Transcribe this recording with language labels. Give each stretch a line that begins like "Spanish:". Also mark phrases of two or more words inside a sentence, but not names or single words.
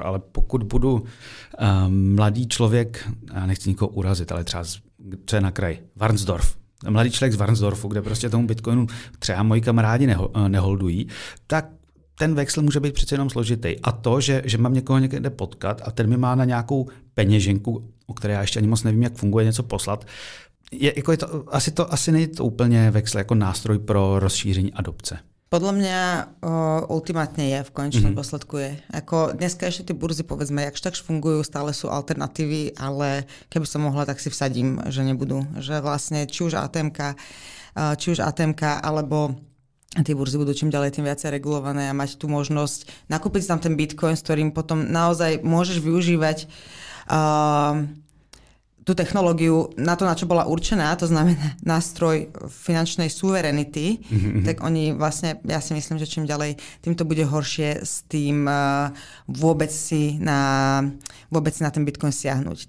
Czech: Ale pokud budu mladý člověk, já nechci nikoho urazit, ale třeba co je na kraji, Varnsdorf, mladý člověk z Varnsdorfu, kde prostě tomu Bitcoinu třeba moji kamarádi neholdují, tak ten Vexl může být přece jenom složitý. A to, že mám někoho někde potkat a ten mi má na nějakou peněženku, o které já ještě ani moc nevím, jak funguje, něco poslat, asi není to úplně Vexl jako nástroj pro rozšíření adopce.
Slovak: Podľa mňa ultimátne je, v konečnom dôsledku je. Ako dneska ešte tie burzy, povedzme, jakž takž fungujú, stále sú alternatívy, ale keby som mohla, tak si vsadím, že nebudú. Že vlastne či už ATMK, alebo tie burzy budú čím ďalej tým viacej regulované a mať tú možnosť nakúpiť tam ten Bitcoin, s ktorým potom naozaj môžeš využívať tú technológiu na to, na čo bola určená, to znamená nástroj finančnej suverenity, tak oni vlastne, ja si myslím, že čím ďalej, tým to bude horšie s tým vôbec si na ten Bitcoin siahnuť.